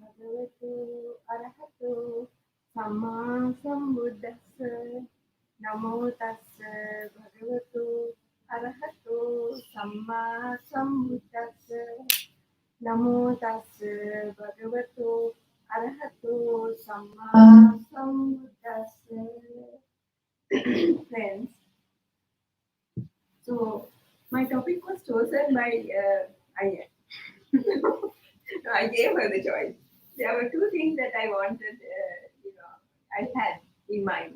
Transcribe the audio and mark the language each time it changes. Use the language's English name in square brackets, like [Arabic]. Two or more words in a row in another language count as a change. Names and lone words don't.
[Pali] Bhagavato Arahato Samma Sambuddhassa. Namo Tassa Bhagavato Arahato Samma Sambuddhassa. Namo Tassa Bhagavato Arahato Samma Sambuddhassa. [English] Friends, so my topic was chosen by Ayya. So I gave her the choice. There were two things that I wanted, I had in mind.